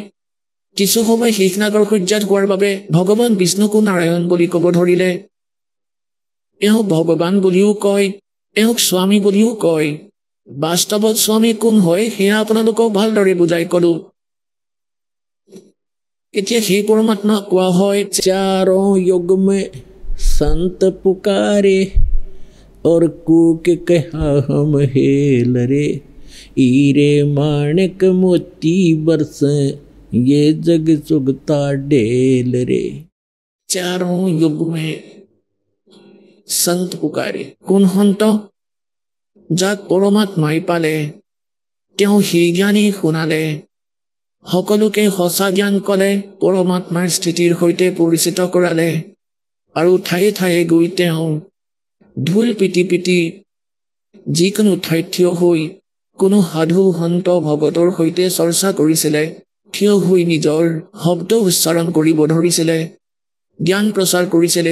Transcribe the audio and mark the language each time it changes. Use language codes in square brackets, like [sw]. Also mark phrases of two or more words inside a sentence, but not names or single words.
[as] কিছু সময় শেষনাগৰ সজ্জাত হোৱাৰ বাবে ভগৱান বিষ্ণুকো নাৰায়ণ বুলি ক'ব ধৰিলে। এওঁক ভগৱান বুলিও কয়, এওঁক স্বামী বুলিও কয়। বাস্তৱত স্বামী কোন হয় সেয়া আপোনালোকক ভালদৰে বুজাই ক'লো। এতিয়া সেই পৰমাত্মাক কোৱা হয় [hi] चारों युग में संत पुकारे और कूक कहा हम हेल रे, हीरे माणिक मोती बरसे ये जग चुगता ढेल रे। चारों युग में संत पुकारे। [as] কোন সন্ত? যাক পৰমাত্মাই পালে, তেওঁ সেই জ্ঞানী শুনালে, সকলোকে সঁচা জ্ঞান ক'লে, পৰমাত্মাৰ স্থিতিৰ সৈতে পৰিচিত কৰালে আৰু ঠায়ে ঠায়ে গৈ তেওঁ ঢোল পিটি পিটি যিকোনো ঠাইত থিয় হৈ কোনো সাধু সন্ত ভগতৰ সৈতে চৰ্চা কৰিছিলে, থিয় হৈ নিজৰ শব্দ উচ্চাৰণ কৰিব ধৰিছিলে, জ্ঞান প্ৰচাৰ কৰিছিলে।